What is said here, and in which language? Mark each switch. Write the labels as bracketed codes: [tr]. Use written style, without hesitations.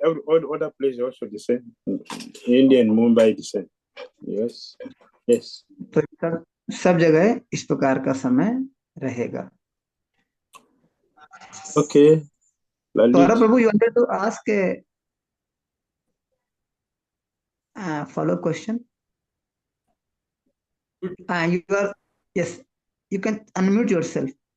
[en] All other places also the same. India and Mumbai the same. Yes. Yes. [hi] तो सब जगह इस प्रकार का समय रहेगा। [en] Okay. Saurabh Prabhu, you wanted to ask a follow question? Yes, you can unmute yourself.